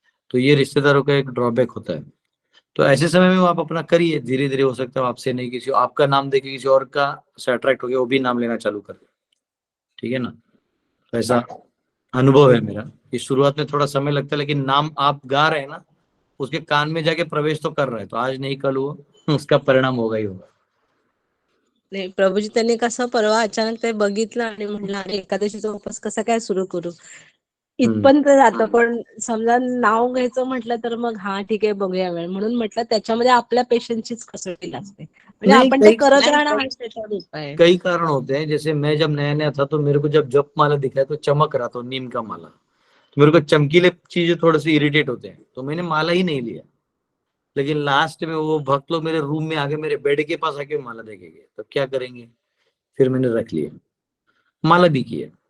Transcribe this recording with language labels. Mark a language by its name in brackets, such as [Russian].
[Hindi] तो ये रिश्तेदारों का एक ड्रॉबैक होता है। तो ऐसे समय में आप अपना करिए, धीरे धीरे हो सकता है आपसे नहीं किसी आपका नाम देखे किसी और का से अट्रैक्ट हो गया, वो भी नाम लेना चालू कर दे, ठीक है ना। तो ऐसा अनुभव है मेरा कि शुरुआत में थोड़ा समय लगता है, लेकिन नाम आप गा रहे हैं ना, उसके कान में जाके प्रवेश तो कर रहा है, तो आज नहीं कल वो उसका परिणाम होगा ही होगा। [Marathi] नाही प्रभूजी त्यांनी कसं परवा अचानक ते बघितलं आणि म्हणलं अरे एकादशीचा उपास कसा काय सुरू करू, इथपर्यंत जातं. पण समजा नाव घ्यायचं म्हटलं तर मग हा ठीक आहे बघूया वेळ, म्हणून म्हटलं त्याच्यामध्ये आपल्या पेशन्सचीच कसरती लागते, म्हणजे [Hindi] नहीं, [Marathi] आपण ते करत राहणं हा त्याच्यावर उपाय आहे. [Hindi] कई कारण होते हैं। जैसे मैं जब नया नया था तो मेरे को जब जप माला दिखा तो चमक रहा था, नीम का माला, तो मेरे को चमकीले चीजें थोड़े से इरिटेट होते हैं, तो मैंने माला ही नहीं लिया। लेकिन लास्ट में वो भक्त लोग मेरे रूम में आके मेरे बेड के पास आके माला देखेंगे, तो क्या करेंगे, फिर मैंने रख लिया, माला भी किया।